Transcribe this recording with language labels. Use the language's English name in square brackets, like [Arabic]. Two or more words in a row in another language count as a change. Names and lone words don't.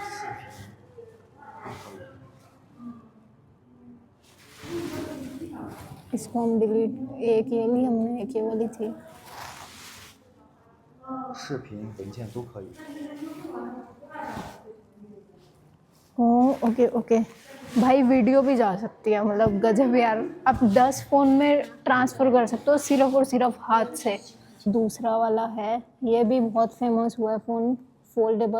[Hindi] इसको हम डिलीट, एक ये ली हमने, एक ये वाली थी। [Chinese] 视频文件都可以。 [English] okay okay [Hindi] भाई, वीडियो भी जा सकती है, मतलब गजब यार। आप 10 फ़ोन में ट्रांसफ़र कर सकते हो सिर्फ और सिर्फ हाथ से। दूसरा वाला है, ये भी बहुत फेमस हुआ है फ़ोन, फोल्डेबल।